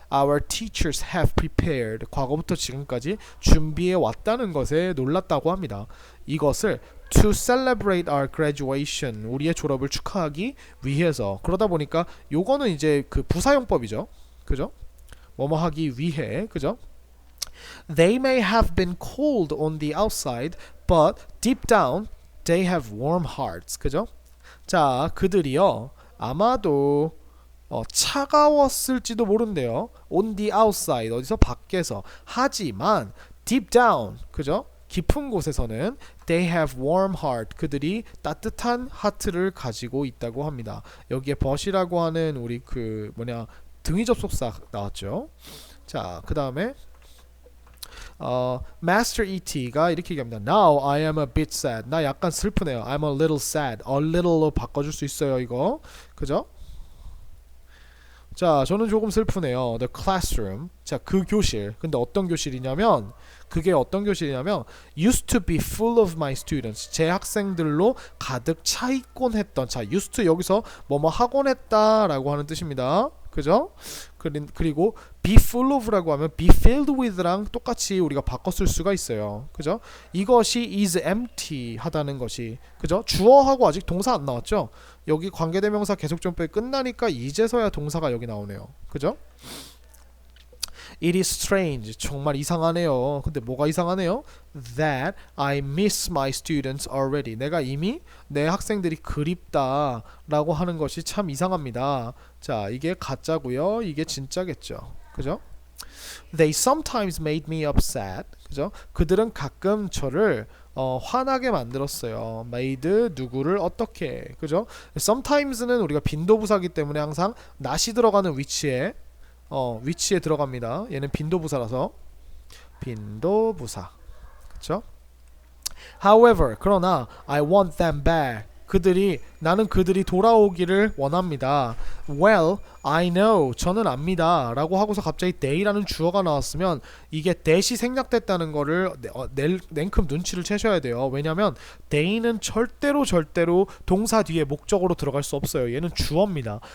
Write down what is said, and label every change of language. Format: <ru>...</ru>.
<en>Our teachers have prepared.</en> <ko>과거부터 지금까지 준비해 왔다는 것에 놀랐다고 합니다. 이것을</ko> <en>to celebrate our graduation.</en> <ko>우리의 졸업을 축하하기 위해서. 그러다 보니까 요거는 이제 그 부사용법이죠. 그죠? 뭐뭐 하기 위해. 그죠?</ko> <en>They may have been cold on the outside, but deep down they have warm hearts.</en> <ko>그죠? 자, 그들이요. 아마도 차가웠을지도 모른대요.</ko> <en>On the outside</en> <ko>어디서 밖에서. 하지만</ko> <en>deep down</en> <ko>그죠? 깊은 곳에서는</ko> <en>they have warm heart</en> <ko>그들이 따뜻한 하트를 가지고 있다고 합니다. 여기에 but이라고 하는 우리 등위 접속사 나왔죠. 자, 그 다음에 Master E.T.가 이렇게 얘기합니다. Now I am a bit sad. 나 약간 슬프네요. I'm a little sad. A little로 바꿔줄 수 있어요. 이거 그죠? 자, 저는 조금 슬프네요.</ko> <en>The classroom.</en> <ko>자, 그 교실. 근데 어떤 교실이냐면 그게 어떤 교실이냐면</ko> <en>used to be full of my students.</en> <ko>제 학생들로 가득 차 있곤 했던. 자, used to 여기서 뭐뭐 하곤 했다라고 하는 뜻입니다. 그죠? 그리고 be full of라고 하면 be filled with랑 똑같이 우리가 바꿔 쓸 수가 있어요. 그죠? 이것이 is empty 하다는 것이 그죠? 주어하고 아직 동사 안 나왔죠? 여기 관계대명사 계속전법이 끝나니까 이제서야 동사가 여기 나오네요. 그죠?</ko> <en>It is strange.</en> <ko>정말 이상하네요. 근데 뭐가 이상하네요?</ko> <en>That I miss my students already.</en> <ko>내가 이미 내 학생들이 그립다라고 하는 것이 참 이상합니다. 자, 이게 가짜고요. 이게 진짜겠죠. 그죠?</ko> <en>They sometimes made me upset.</en> <ko>그죠? 그들은 가끔 저를 화나게 만들었어요. made 누구를 어떻게. 그죠? sometimes는 우리가 빈도부사기 때문에 항상 not이 들어가는 위치에 들어갑니다. 얘는 빈도부사라서 빈도부사. 그쵸?</ko> <en>However,</en> <ko>그러나</ko> <en>I want them back.</en> <ko>나는 그들이 돌아오기를 원합니다.</ko> <en>Well, I know.</en> <ko>저는 압니다. 라고 하고서 갑자기 they라는 주어가 나왔으면 이게 that이 생략됐다는 거를 냉큼 눈치를 채셔야 돼요. 왜냐면 they는 절대로 동사 뒤에 목적으로 들어갈 수 없어요. 얘는 주어입니다.</ko>